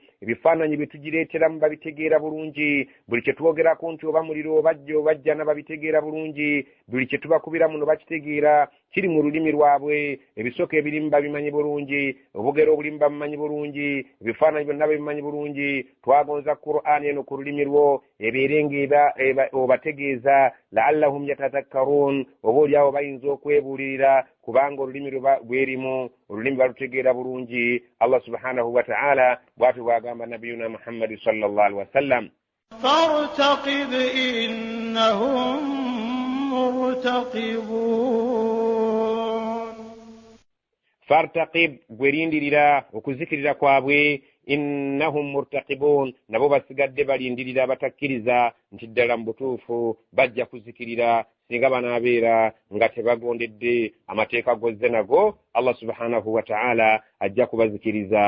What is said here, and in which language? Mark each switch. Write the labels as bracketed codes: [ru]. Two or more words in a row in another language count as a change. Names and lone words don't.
[lg] ebifaananyi bye tugireeteramu babitegeera bulungi buli kye twogerako nti oba muliro obajjana babitegeera bulungi buli kye tubakubira muno bakitegeera kiri mu lulimi lwabwe ebisooka ebirimu babimanyi bulungi obugero obulimu babimanyi bulungi ebifaananyi byonna babimanyi bulungi twagonza Qur'ani eno ku lulimi lwo ebeerenga obategeeza [ar] لعلهم يتذكرون [lg] oba oliawo bayinza okwebuulirira kubanga olulimi bwerimu olulimi balutegeera bulungi. Allah [ar] سبحانه وتعالى [lg] bw'atyo bw'agamba nabiyuna Muhammad [ar] صلى الله عليه وسلم فارتقب إنهم مرتقبون. [lg] فارتقب gwelindirira okuzikirira kwabwe [ar] إنهم مرتقبون [lg] nabo basigadde balindirira batakkiriza nti ddala mu butuufu bajja kuzikirira singa banaabeera nga tebagondedde amateeka gozze nago Allah subhanahu wa ta'ala ajja kubazikiriza.